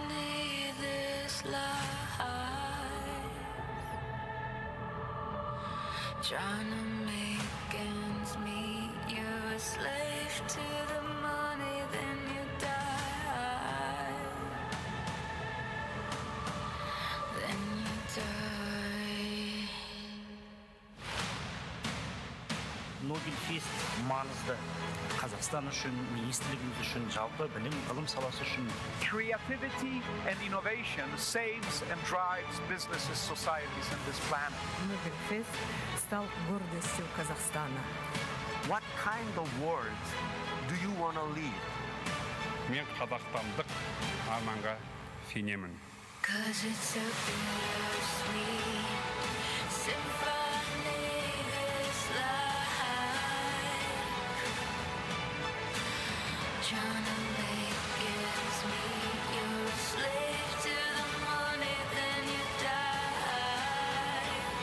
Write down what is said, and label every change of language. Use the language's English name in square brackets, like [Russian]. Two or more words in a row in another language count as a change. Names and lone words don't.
[English] beneath this life, trying to make ends meet. You're a slave to the money, then you die. Then you die. [Kazakh] Nobel Fest маңызды. Қазақстан үшін, министрлігіміз үшін, жалпы білім ғылым саласы үшін. [English] Creativity and innovation saves and drives businesses, societies, and this planet. [Russian] Nobel Fest стал гордостью Казахстана. [English] What kind of world do you want to live? [Kazakh] Мен қазақстандық арманға сенемін. [English] 'Cause it's a bittersweet symphony, this life, trying to make ends meet. You're a slave to the money, then you die.